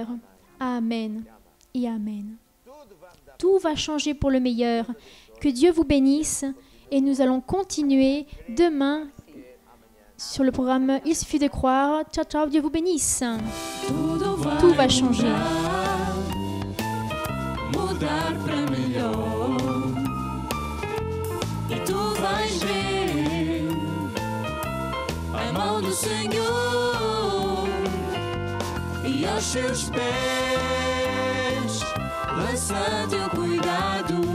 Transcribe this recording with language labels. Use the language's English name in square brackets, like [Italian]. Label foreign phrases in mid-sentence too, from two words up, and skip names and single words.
[French] Amen et Amen. Tout va changer pour le meilleur. Que Dieu vous bénisse et nous allons continuer demain sur le programme Il suffit de croire. [Italian] Ciao, ciao, [French] Dieu vous bénisse. Tout va changer. [Portuguese] Mudar para melhor e tu vais ver a mão do Senhor e aos seus pés lança teu cuidado.